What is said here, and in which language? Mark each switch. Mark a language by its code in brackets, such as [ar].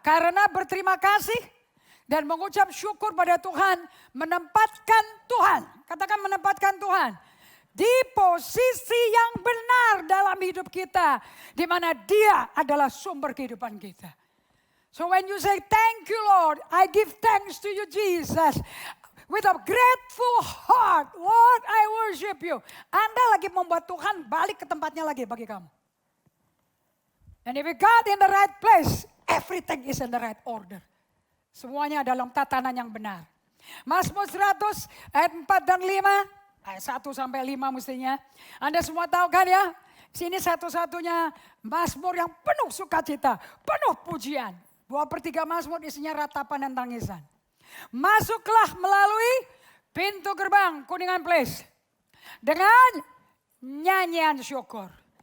[id] Karena berterima kasih dan mengucap syukur pada Tuhan, menempatkan Tuhan. Katakan menempatkan Tuhan. Di posisi yang benar dalam hidup kita. Di mana dia adalah sumber kehidupan kita. [en] So when you say thank you Lord, I give thanks to you Jesus. With a grateful heart, Lord I worship you. [id] Anda lagi membuat Tuhan balik ke tempatnya lagi bagi kamu. [en] And if you got in the right place, everything is in the right order. [id] Semuanya dalam tatanan yang benar. Mazmur 100 ayat 4 dan 5. Ayat 1 sampai 5 mestinya. Anda semua tahu kan ya. Sini satu-satunya Mazmur yang penuh sukacita. Penuh pujian. 2/3 Mazmur isinya ratapan dan tangisan. Masuklah melalui pintu gerbang Kuningan Place dengan nyanyian syukur.